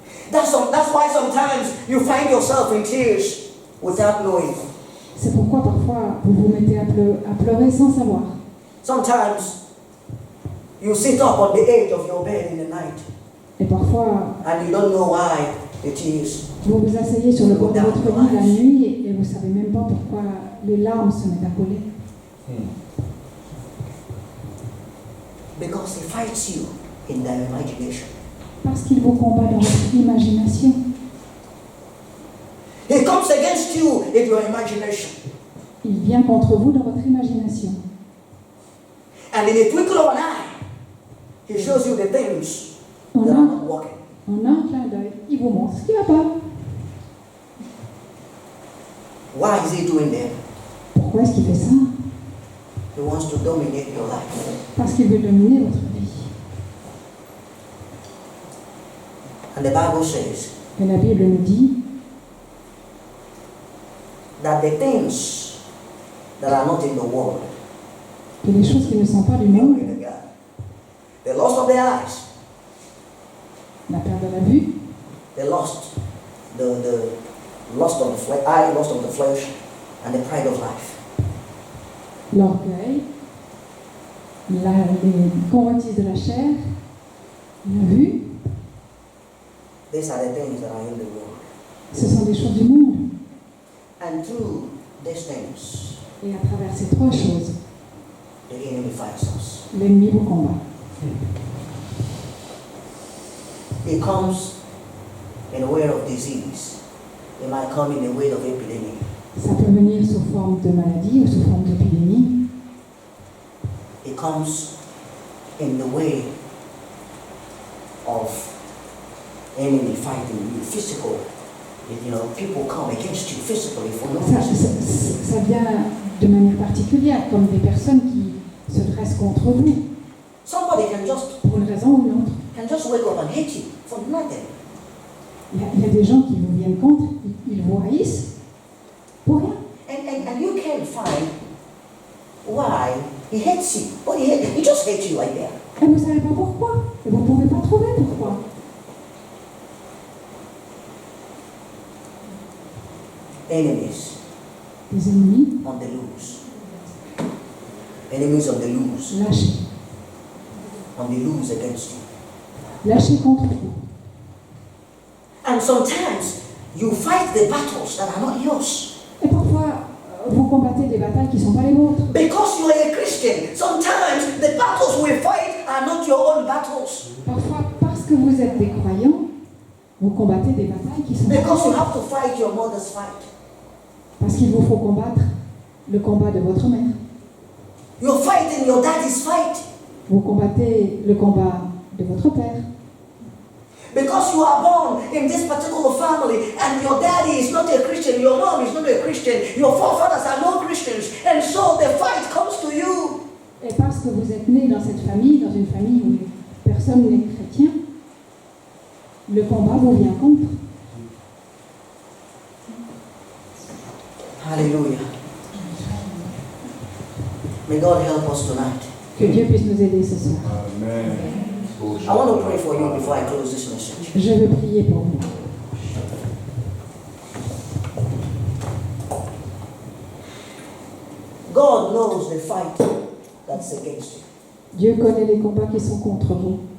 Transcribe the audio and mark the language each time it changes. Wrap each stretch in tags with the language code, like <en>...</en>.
<en>That's why sometimes you find yourself in tears without knowing.</en> <fr>C'est pourquoi parfois vous vous mettez à pleurer sans savoir.</fr> <en>Sometimes you sit up on the edge of your bed in the night</en> <fr>Et parfois,</fr> <en>and you don't know why the tears.</en> <fr>vous vous asseyez sur le bord de votre lit la nuit et vous ne savez même pas pourquoi les larmes se mettent à couler.</fr> <en>Because he fights you in their imagination.</en> <fr>Parce qu'il vous combat dans votre imagination.</fr> <en>He comes against you in your imagination.</en> <fr>Il vient contre vous dans votre imagination.</fr> <en>And in a twinkle of an eye, he shows you the things</en> <fr>En</fr> <en>that are</en> <fr>un,</fr> <en>not working.</en> <fr>en un clin d'œil, il vous montre ce qui ne va pas.</fr> <en>Why is he doing that?</en> <fr>Pourquoi est-ce qu'il fait ça?</fr> <en>He wants to dominate your life.</en> <fr>Parce qu'il veut dominer votre vie.</fr> <en>And the Bible says</en> <fr>Et la Bible nous dit</fr> <en>that the things that are not in the world,</en> <fr>que les choses qui ne sont pas du monde,</fr> <en>glory to God, the lust of the eyes,</en> <fr>la perte de la vue,</fr> <en>the lust of the flesh, lust of the flesh, and the pride of life.</en> <fr>l'orgueil, les convoitises de la chair, la vue,</fr> <en>These are the things that are in the world.</en> <fr>ce sont des choses du monde.</fr> <en>And through these things,</en> <fr>Et à travers ces trois choses,</fr> <en>the enemy fights us.</en> <fr>l'ennemi vous combat.</fr> <en>It comes in a way of disease. It might come in a way of epidemic.</en> <fr>Ça peut venir sous forme de maladie ou sous forme d'épidémie.</fr> <en>It comes in the way of enemy fighting you, physical. People come against you physically for no reason.</en> <fr>Ça vient de manière particulière, comme des personnes qui se dressent contre vous,</fr> <en>Somebody can just</en> <fr>pour une raison ou une autre.</fr> <en>wake up and hate you for nothing.</en> <fr>Il y a des gens qui vous viennent contre, ils vous haïssent pour rien.</fr> <en>And you can't find why he hates you. But he just hates you like that.</en> <fr>Et vous ne savez pas pourquoi. Et vous ne pouvez pas trouver pourquoi.</fr> <en>Enemies</en> <fr>Des ennemis</fr> <en>on the loose. Enemies on the loose.</en> <fr>lâchés.</fr> <en>On the loose against you.</en> <fr>Lâchés contre vous.</fr> <en>And sometimes you fight the battles that are not yours.</en> <fr>Et parfois, vous combattez des batailles qui ne sont pas les vôtres.</fr> <en>Because you are a Christian, sometimes the battles we fight are not your own battles.</en> <fr>Parfois, parce que vous êtes des croyants, vous combattez des batailles qui sont pas les</fr> <en>Because you</en> <fr>vôtres.</fr> <en>have to fight your mother's fight.</en> <fr>Parce qu'il vous faut combattre le combat de votre mère.</fr> <en>You're fighting your daddy's fight.</en> <fr>Vous combattez le combat de votre père.</fr> <en>Because you are born in this particular family and your daddy is not a Christian, your mom is not a Christian, your forefathers are no Christians, and so the fight comes to you.</en> <fr>Et parce que vous êtes né dans cette famille, dans une famille où personne n'est chrétien, le combat vous vient contre.</fr> <en>Hallelujah. May God help us tonight.</en> <fr>Que Dieu puisse nous aider ce soir.</fr> <en>Amen. I want to pray for you before I close this message.</en> <fr>Je veux prier pour vous.</fr> <en>God knows the fight that's against you.</en> <fr>Dieu connaît les combats qui sont contre vous.</fr>